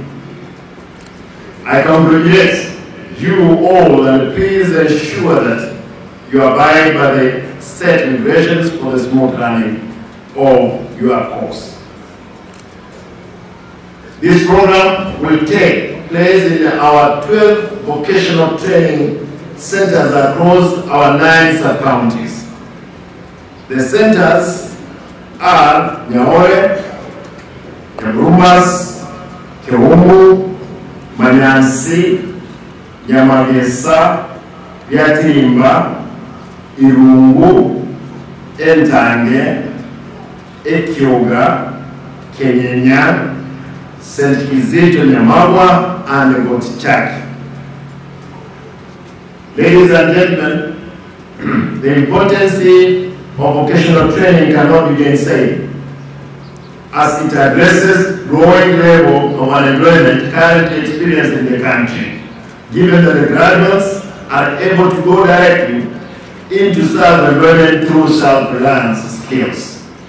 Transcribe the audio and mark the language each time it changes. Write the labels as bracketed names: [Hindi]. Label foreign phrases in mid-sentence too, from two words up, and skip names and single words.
[English] I congratulate you all and please ensure that you abide by the set regulations for the smooth running of your course. This program will take place in our 12 vocational training centers across our 9 sub-counties. The centers are Nyaore, Kerumas, Kewumbu, Manyansi, Nyamagesa, Yatimba, Irungu, Entange, Ekyoga, Kenyenya, St. Kizito Nyamagwa, and Gotichaki. Ladies and gentlemen, the importance of vocational training cannot be gainsaid, as it addresses growing level of unemployment currently experienced in the country, given that the graduates are able to go directly into self-employment through self-reliance skills.